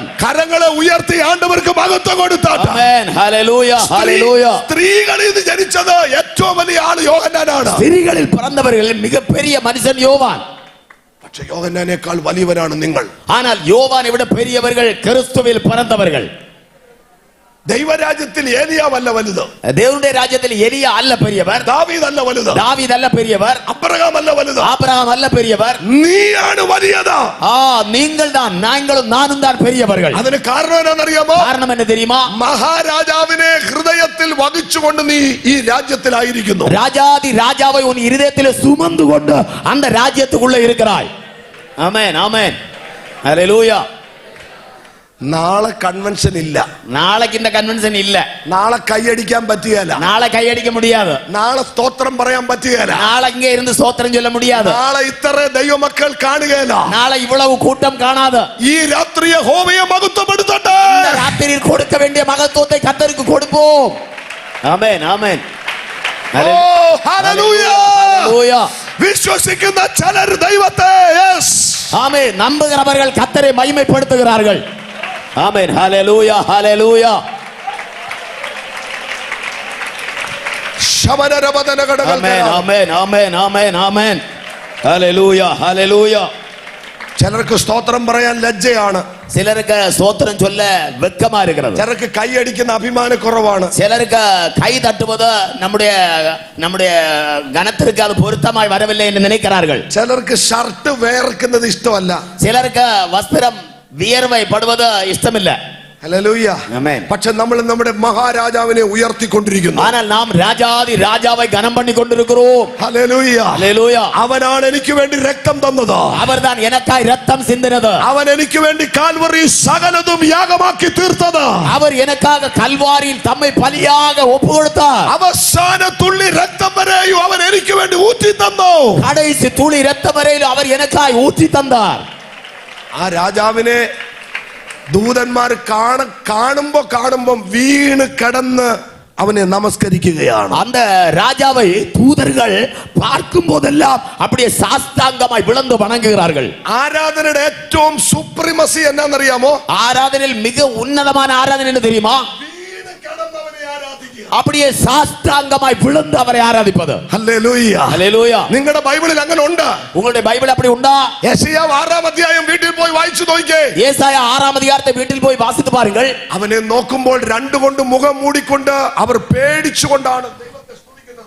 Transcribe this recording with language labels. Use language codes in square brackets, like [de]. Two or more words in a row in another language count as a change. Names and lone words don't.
[ml] കരങ്ങളെ ഉയർത്തി ആണ്ടവർക്ക് മഹത്വം കൊടുത്താട്ടെ. ആമേൻ. ഹല്ലേലൂയ, ഹല്ലേലൂയ. സ്ത്രീകളിൽ നിന്ന് ജനിച്ചത് ഏറ്റവും വലിയ ആള് യോഹന്നാനാണ്. സ്ത്രീകളിൽ പിറന്നവരിൽ മികപ്പെരിയ മനുഷ്യൻ യോവാൻ. പക്ഷേ യോഹന്നാനേക്കാൾ വലിയവനാണ് നിങ്ങൾ. [ta] ஆனால் யோவானை விட பெரியவர்கள் கிறிஸ்துவில் பிறந்தவர்கள். [ml] ദൈവരാജ്യത്തിൽ ഏലിയാവല്ല വലുത്, [ta] தேவனுடைய ராஜ்யத்தில் எலியா அல்ல பெரியவர், [ml] ദാവീദല്ല വലുത്, [ta] தாவீது அல்ல பெரியவர், [ml] അബ്രഹാം അല്ല വലുത്, [ta] ஆபிரகாம் அல்ல பெரியவர், [ml] നീയാണ് വലിയത്. [ta] நீங்கள் தான், நாங்களும் நானும் தான் பெரியவர்கள். [ml] അതിന് കാരണം എന്താണെന്നറിയാമോ? [ta] காரணம் என்ன தெரியுமா? [ml] മഹാരാജാവിനെ ഹൃദയത്തിൽ വഹിച്ചുകൊണ്ട് നീ ഈ രാജ്യത്തിലായിരിക്കുന്നു. [ta] ராஜாதி ராஜாவை உன் இருதயத்தில் சுமந்து கொண்டு அந்த ராஜ்யத்துக்குள்ள இருக்கிறாய். ஆமென், ஆமென், ஹalleluya. [ml] നാളെ കൺവെൻഷൻ ഇല്ല, [ta] நாளைக்கு இந்த கன்வென்ஷன் இல்ல, [ml] നാളെ കൈയടിക്കാൻ പറ്റുകയില്ല, [ta] நாளை கையடிக்க முடியாது, [ml] നാളെ സ്തോത്രം പറയാൻ പറ്റുകയില്ല, [ta] நாளை இங்க இருந்து ஸ்தோத்திரம் சொல்ல முடியாது, [ml] നാളെ ഇത്ര ദൈവമക്കൾ കാണുകയില്ല. [ta] நாளை இவ்வளவு கூட்டம் காணாது. [ml] ഈ രാത്രിയെ യഹോവയെ മഹത്വപ്പെടുത്തട്ടെ. [ta] இந்த ராத்திரியில் கொடுக்க வேண்டிய மகத்துவத்தை கர்த்தருக்கு கொடுப்போம். ஆமென், ஆமென், [ml] ഓ ഹല്ലേലൂയ. [ta] ஹalleluya. [ml] വിശ്വസിക്കുന്ന ചിലർ ദൈവത്തെ യെസ് [ta] ஆமென், நம்புகிறவர்கள் கர்த்தரை மகிமைப்படுத்துகிறார்கள். ஆமென், ஹalleluya, ஹalleluya. ശമനരവദന ഘടകങ്ങൾ. ஆமென், ஆமென், ஆமென், ஆமென், ஆமென், ஹalleluya, ஹalleluya. [ml] ചിലർക്ക് സ്തോത്രം പറയാൻ ലജ്ജയാണ്, [ta] சிலருக்கு ஸ்தோத்திரம் சொல்ல வெட்கமா இருக்கிறது, [ml] ചിലർക്ക് കൈയടിക്കുന്ന അഭിമാനക്കുറവാണ്, [ta] சிலருக்கு கை தட்டுவது நம்முடைய நம்முடைய கனத்திற்கு அது பொருத்தமாய் வரவில்லை என்று நினைக்கிறார்கள், [ml] ചിലർക്ക് ഷർട്ട് വേർക്കുന്നത് ഇഷ്ടമല്ല. [ta] சிலருக்கு வஸ்திரம் வியர்வை படுவது இஷ்டமில்லை. [ml] ഹല്ലേലൂയ. ആമേൻ. പക്ഷെ നമ്മൾ നമ്മുടെ മഹാരാജാവിനെ ഉയർത്തിക്കൊണ്ടിരിക്കുന്നു. [ta] ஆனால் நாம் ராஜாதி ராஜாவை கனம் பண்ணி கொண்டிருக்கிறோம். [ml] ഹല്ലേലൂയ. [ta] ஹalleluya. [ml] അവനാണ് എനിക്ക് വേണ്ടി രക്തം തന്നത്, [ta] அவர்தான் எனக்காய் ரத்தம் சிந்தினது, [ml] അവൻ എനിക്ക് വേണ്ടി കാൽവറി സകലതും യാഗമാക്കി തീർത്തത്, [ta] அவர் எனக்காக கல்வாரியில் தம்மை பலியாக ஒப்பு கொடுத்தார், [ml] അവസാന തുള്ളി രക്തം വരെയും അവൻ എനിക്ക് വേണ്ടി ഊറ്റി തന്നു. [ta] கடைசி துளி ரத்தம் வரையில் அவர் எனக்காய் ஊற்றி தந்தார். [ml] ആ രാജാവിനെ ദൂതന്മാർ കാണുമ്പോ വീണ് കിടന്ന് അവനെ നമസ്കരിക്കുകയാണ്. [ta] அந்த ராஜாவை தூதர்கள் பார்க்கும் போதெல்லாம் அப்படியே சாஸ்தாங்கமாய் விழுந்து வணங்குகிறார்கள். [ml] ആരാധനയുടെ ഏറ്റവും സുപ്രീമസി എന്നാന്നറിയാമോ? [ta] ஆராதனையில் மிக உன்னதமான ஆராதனை என்ன தெரியுமா? [ml] വീണ് കിടന്നവനെ ആരാധിക്കുക. [ta] அப்படியே சாஸ்தாங்கமாய் விழுந்து அவரை ஆராதிப்பது. [ml] ഹല്ലേലൂയ. [ta] ஹalleluya. [ml] നിങ്ങളുടെ ബൈബിളിൽ അങ്ങനെ ഉണ്ട്. [ta] உங்களுடைய பைபிள் அப்படி உண்டா? [ml] യെശയ്യാവ് 6-ാം അധ്യായം വീട്ടിൽ പോയി വായിച്ചു നോക്കിക്കേ. [ta] ஏசாயா 6-ாம் அதிகாரத்தை வீட்டில் போய் வாசித்து பாருங்கள். [ml] അവനെ നോക്കുമ്പോൾ രണ്ടുകൊണ്ട് മുഖം മൂടിക്കൊണ്ട് അവർ പേടിച്ചുകൊണ്ടാണ് ദൈവത്തെ സ്തുതിക്കുന്നത്.